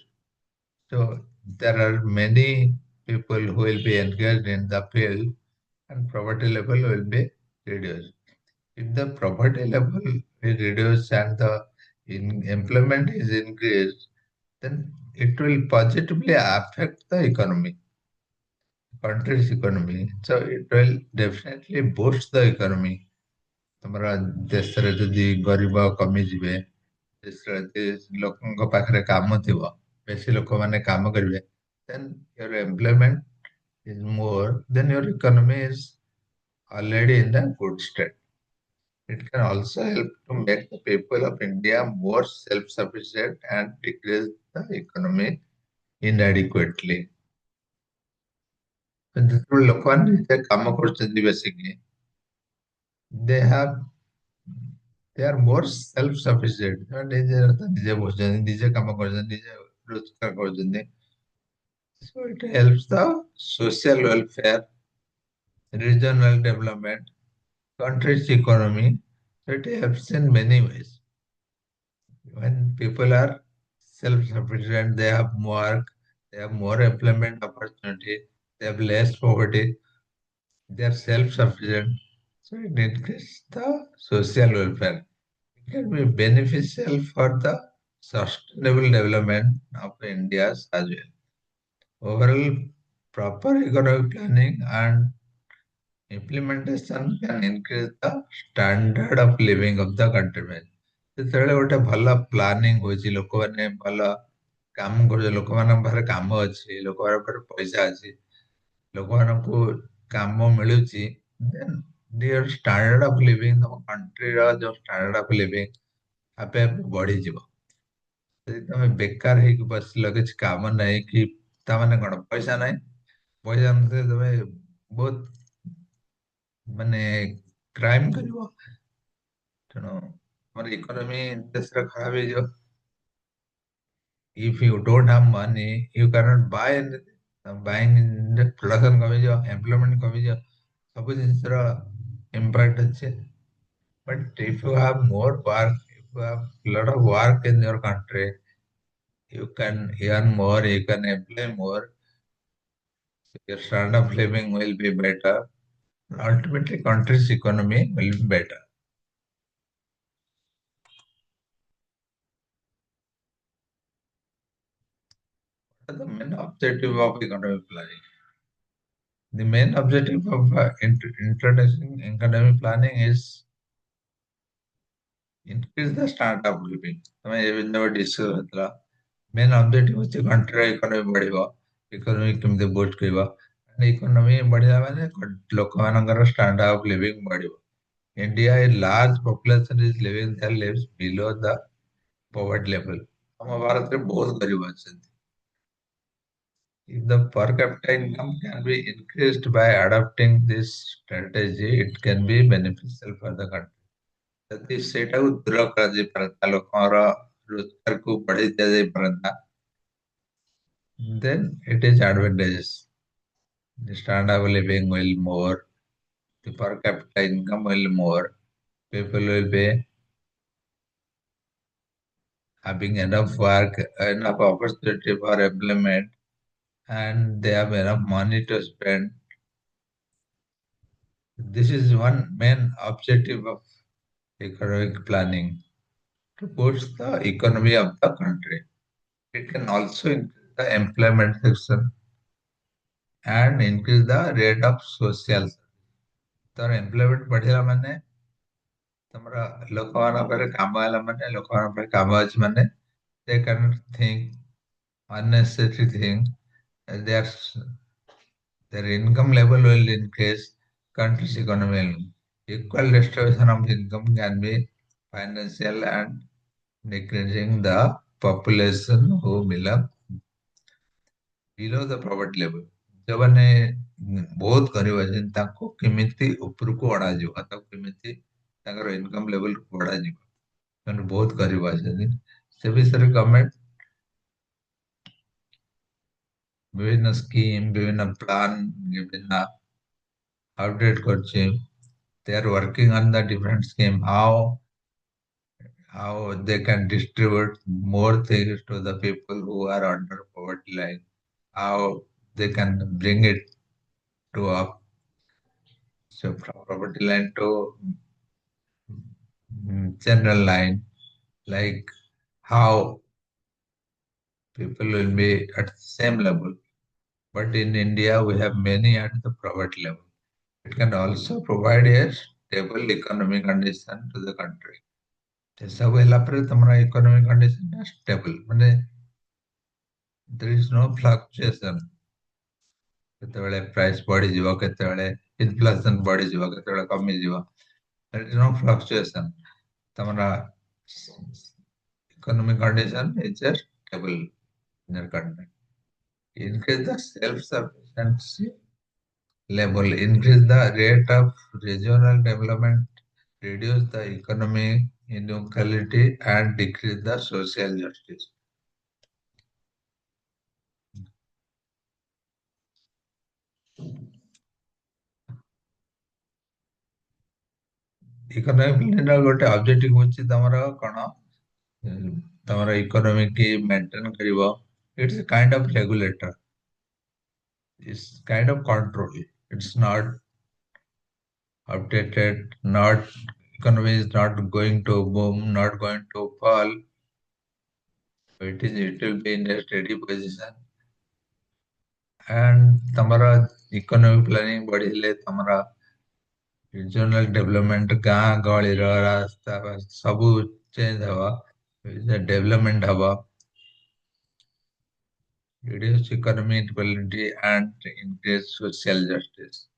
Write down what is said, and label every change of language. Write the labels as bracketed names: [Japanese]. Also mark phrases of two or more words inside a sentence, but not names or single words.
[English] So there are many people who will be engaged in the field and poverty level will be reduced. If the poverty level is reduced and the employment is increased, then it will positively affect the economy, country's economy. So it will definitely boost the economy. [Odia] ତମର ଦେଶରେ ଯଦି ଗରିବ କମିଯିବେ, ଦେଶରେ ଯଦି ଲୋକଙ୍କ ପାଖରେ କାମ ଥିବ, ବେଶୀ ଲୋକମାନେ କାମ କରିବେ, [English] then your employment is more, then your economy is already in a good state. It can also help to make the people of India more self-sufficient and decrease the economy inadequately. [Odia] ଯେତେବେଳେ ଲୋକମାନେ ନିଜେ କାମ କରୁଛନ୍ତି [English] basically, they have they are more self-sufficient. [Odia] ସେମାନେ ନିଜେ ବସୁଛନ୍ତି, ନିଜେ କାମ କରୁଛନ୍ତି, ନିଜେ ରୋଜଗାର କରୁଛନ୍ତି. [English] So it helps the social welfare, regional development, country's economy. So it helps in many ways. When people are self-sufficient, they have work, they have more employment opportunity, they have less poverty, they are self-sufficient. So it increases the social welfare. It can be beneficial for the sustainable development of India as well. Overall, proper economic planning and implementation can increase the standard of living of the countrymen. [Odia] ଯେତେବେଳେ ଗୋଟେ ଭଲ ପ୍ଲାନିଂ ହଉଛି, ଲୋକମାନେ ଭଲ କାମ କରୁଛନ୍ତି, ଲୋକମାନଙ୍କ ପାଖରେ କାମ ଅଛି, ଲୋକମାନଙ୍କ ପାଖରେ ପଇସା ଅଛି, ଲୋକମାନଙ୍କୁ କାମ ମିଳୁଛି, [English] then their standard of living, [Odia] ତମ countryର ଯୋଉ [English] standard of living [Odia] ଆପେ ଆପେ ବଢିଯିବ। ଯଦି ତମେ ବେକାର ହେଇକି ବସିଲ କିଛି କାମ ନାହିଁ କି ତାମାନେ କଣ ପଇସା ନାହିଁ, ପଇସା ନଥିଲେ ତମେ ବହୁତ ମାନେ କ୍ରାଇମ କରିବ, ତେଣୁ ଆମର ଇକୋନୋମି ଦେଶର ଖରାପ ହେଇଯିବ। [English] If you don't have money, you cannot buy anything. Buying production [Odia] କମିଯିବ, employment କମିଯିବ, ସବୁ ଜିନିଷର impact ଅଛି। [English] But if you have more work, if you have lot of work in your country, you can earn more, you can employ more, your standard of living will be better. Ultimately, country's economy will be better. What are the main objective of economic planning? The main objective of introducing economic planning is increase the standard of living. [Odia] ତମେ ଏବେ ଯେବେ ଡିସ୍କସ୍ ହେଇଥିଲା [English] main objective [Odia] ହଉଛି କଣ୍ଟ୍ରିର ଇକୋନୋମି ବଢିବ, ଇକୋନୋମି କେମିତି ବୁଷ୍ଟ କରିବ। ଇକୋନୋମି ବଢିଲା ମାନେ ଲୋକମାନଙ୍କର [English] standard of living [Odia] ବଢିବ। [English] India, a large population is living their lives below the poverty level. [Odia] ଆମ ଭାରତରେ ବହୁତ ଗରିବ ଅଛନ୍ତି। [English] If the per capita income can be increased by adopting this strategy, it can be beneficial for the country. [Odia] ଯଦି ସେଇଟାକୁ ଦୂର କରାଯାଇପାରନ୍ତା, ଲୋକଙ୍କର ରୋଜଗାରକୁ ବଢେଇ ଦିଆଯାଇପାରନ୍ତା, [English] then it is advantageous. The standard of living will more, the per capita income will more, people will be having enough work, enough opportunity for employment, and they have enough money to spend. This is one main objective of economic planning, to boost the economy of the country. It can also increase the employment section and increase the rate of social. [Odia] ତର ଏମ୍ପ୍ଲୟମେଣ୍ଟ ବଢିଲା ମାନେ ତମର ଲୋକମାନଙ୍କ ପାଖରେ କାମ ହେଲା ମାନେ ଲୋକମାନଙ୍କ ପାଖରେ କାମ ଅଛି ମାନେ [English] they cannot think unnecessary thing. Their income level will increase, country's economy will. Equal distribution of income can be financial and decreasing the population who belong below the poverty level. [Odia] ଯେଉଁମାନେ ବହୁତ ଗରିବ ଅଛନ୍ତି ତାଙ୍କୁ କେମିତି ଉପରକୁ ଅଣାଯିବ, ତାଙ୍କୁ କେମିତି ତାଙ୍କର ଇନକମ୍ ଲେଭେଲକୁ ବଢାଯିବ, ସେମାନେ ବହୁତ ଗରିବ ଅଛନ୍ତି ସେ ବିଷୟରେ ଗଭର୍ଣମେଣ୍ଟ ବିଭିନ୍ନ ସ୍କିମ୍, ବିଭିନ୍ନ ପ୍ଲାନ୍, ବିଭିନ୍ନ update କରୁଛି। [English] They are working on the different scheme, how they can distribute more things to the people who are under poverty line, how they can bring it to up, so from poverty line to general line, like how people will be at the same level. But in India, we have many at the poverty level. It can also provide a stable economic condition to the country. [Odia] ସବୁ ହେଲା ପରେ ତମର [English] economic condition stable, [Odia] ମାନେ [English] there is no fluctuation. [Odia] କେତେବେଳେ ପ୍ରାଇସ୍ ବଢିଯିବ, କେତେବେଳେ ଇନଫ୍ଲେସନ ବଢିଯିବ, କେତେବେଳେ କମିଯିବ, [English] there is no fluctuation. ତମର economic condition is just stable in your country. Increase the self-sufficiency level, increase the rate of regional development, reduce the economic inequality, and decrease the social justice. [Odia] ଇକୋନୋମିକ ପ୍ଲାନିଂର ଗୋଟେ ଅବଜେକ୍ଟିଭ ହଉଛି ତମର କଣ, ତମର ଇକୋନୋମି କି ମେଣ୍ଟେନ କରିବ। [English] It's kind of regulator, it's kind of control, it's not updated, not economy is not going to boom, not going to fall. It will be in a steady position. [Odia] And तमरा [English] economic planning [Odia] ବଢିଲେ ତମର [English] regional development [Odia] गाँ गहଳିର ରାସ୍ତା ସବୁ change ହବ, development ହବ, [English] reduce economic inequality and increase social justice.